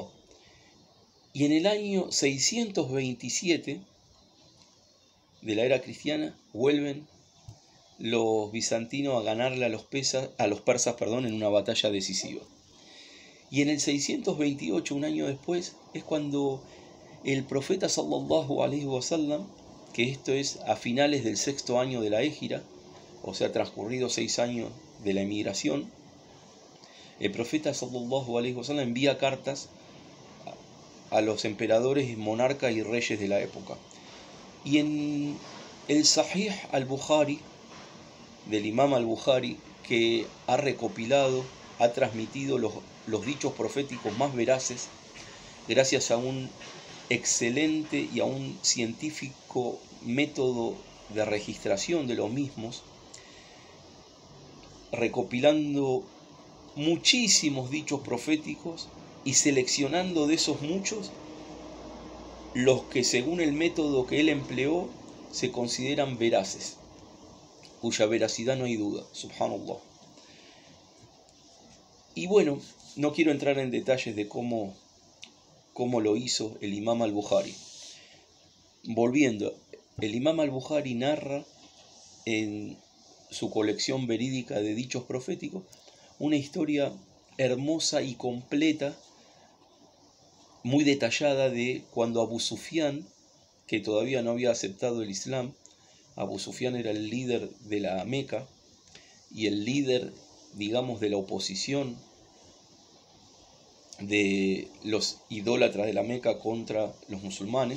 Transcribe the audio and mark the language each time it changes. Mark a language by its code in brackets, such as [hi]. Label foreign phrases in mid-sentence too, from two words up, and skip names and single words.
[es] Y en el año 627 de la era cristiana vuelven los bizantinos a ganarle a los persas, en una batalla decisiva. Y en el 628, un año después, es cuando el profeta [ar] صلى الله عليه وسلم, [es] que esto es a finales del 6º año de la Égira, o sea, transcurridos 6 años de la emigración, el profeta [ar] صلى الله عليه وسلم [es] envía cartas a los emperadores, monarcas y reyes de la época. Y en el Sahih al-Bukhari, del Imam al-Bukhari, que ha recopilado, ha transmitido los dichos proféticos más veraces, gracias a un excelente y a un científico método de registración de los mismos, recopilando muchísimos dichos proféticos y seleccionando de esos muchos los que, según el método que él empleó, se consideran veraces, cuya veracidad no hay duda. Subhanallah. Y bueno, no quiero entrar en detalles de cómo lo hizo el Imam al-Bukhari. Volviendo, el Imam al-Bukhari narra en su colección verídica de dichos proféticos una historia hermosa y completa, muy detallada, de cuando Abu Sufyan, que todavía no había aceptado el Islam, Abu Sufyan era el líder de la Meca y el líder, digamos, de la oposición de los idólatras de la Meca contra los musulmanes.